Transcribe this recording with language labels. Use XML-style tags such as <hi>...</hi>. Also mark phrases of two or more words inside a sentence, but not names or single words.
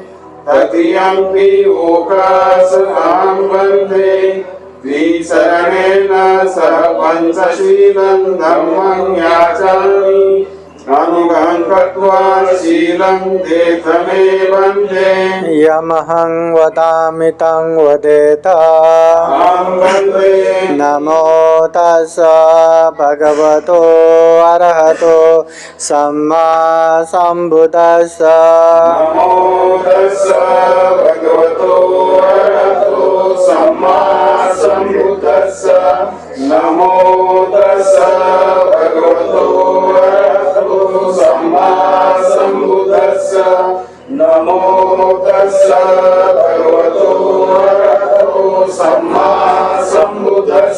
<pi>तृतीयंपि ओकास अहं वन्दे तिसरणेन सह पंचशीलं धम्मं याचामि. अनुगहं कृत्वा शीलं तीर्थमे वन्दे यमहं वदामि तं वदेत अहं वन्दे नमो तस्स भगवतो अरहतो सम्मा सम्बुद्दस्स नमो तस्स भगवतो अरहतो सम्मा सम्बुद्दस्स नमो तस्स भगवतो अरहतो सम्मा सम्बुद्दस्स नमो तस्स भगवतो अरहतो सम्मा सम्बुद्दस्स</pi>